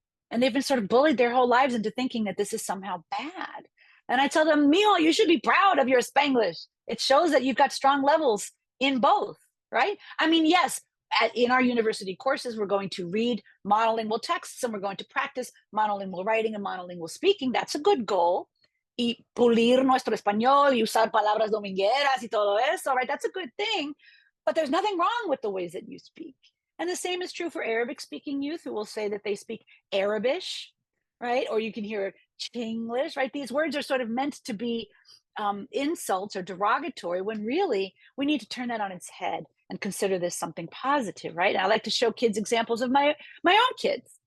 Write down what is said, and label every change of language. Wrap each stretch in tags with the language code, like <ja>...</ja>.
<en>And they've been sort of bullied their whole lives into thinking that this is somehow bad. And I tell them, Mijo, you should be proud of your Spanglish. It shows that you've got strong levels in both, right? I mean, yes, in our university courses, we're going to read monolingual texts and we're going to practice monolingual writing and monolingual speaking. That's a good goal.</en> <es>Y pulir nuestro español y usar palabras domingueras y todo eso, right?</es> <en>That's a good thing. But there's nothing wrong with the ways that you speak. And the same is true for Arabic-speaking youth who will say that they speak Arabish, right? Or you can hear Chinglish, right? These words are sort of meant to be insults or derogatory when really we need to turn that on its head and consider this something positive, right? And I like to show kids examples of my own kids.</en>